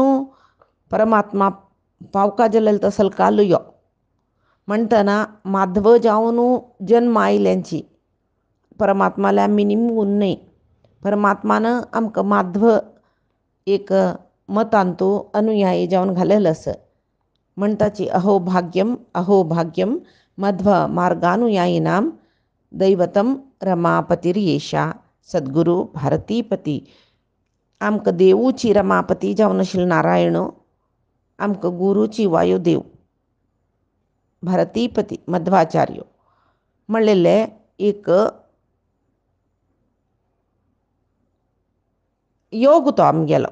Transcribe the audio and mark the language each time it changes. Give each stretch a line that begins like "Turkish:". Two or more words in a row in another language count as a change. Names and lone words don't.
Konkani: परमात्मा पावका जाल्यार तसल कालुयो म्हणटना माधव जावन जन्म आयल्यांची परमात्माला आमी निमगून न्हय परमात्मान आमकां माधव एक मतांतू अनुयायी जावन घालेलो आसा म्हणटाची
Sanskrit: अहो भाग्यम मध्व मार्गानुयायीनां दैवतम रमापतिर्येषा सद्गुरू भारतीपती.
Konkani: आमकां देवूची रमापती जावन आशिल्लो नारायण आमकां गुरूची वायुदेव भारतीपती मध्वाचार्य म्हणलेले एक योग तो आमगेलो.